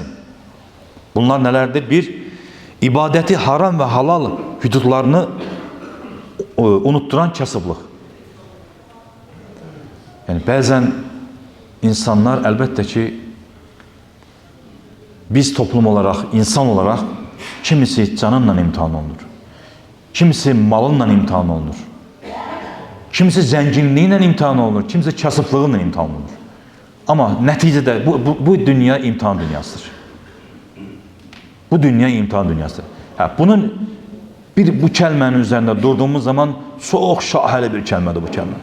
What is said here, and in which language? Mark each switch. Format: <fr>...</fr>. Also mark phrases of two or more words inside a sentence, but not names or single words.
<az>Bunlar nələrdir?</az> <tr>Bir, ibadəti haram və halal hüdudlarını unutturan kasıblıq.</tr> <az>Yəni bəzən insanlar əlbəttə ki</az> <tr>biz toplum olarak, insan olarak</tr> <az>kimisi canınla imtihan olunur. Kimisi malınla imtihan olunur. Kimisi zənginliğiyle imtihan olunur. Kimisi kasıblığıyla imtihan olunur.</az> <tr>Ama neticede bu dünya imtihan dünyasıdır. Bu dünya imtihan dünyasıdır. Bunun bu kəlmənin üzerinde durduğumuz zaman çok şahane bir kəlmədir bu kəlmə.</tr>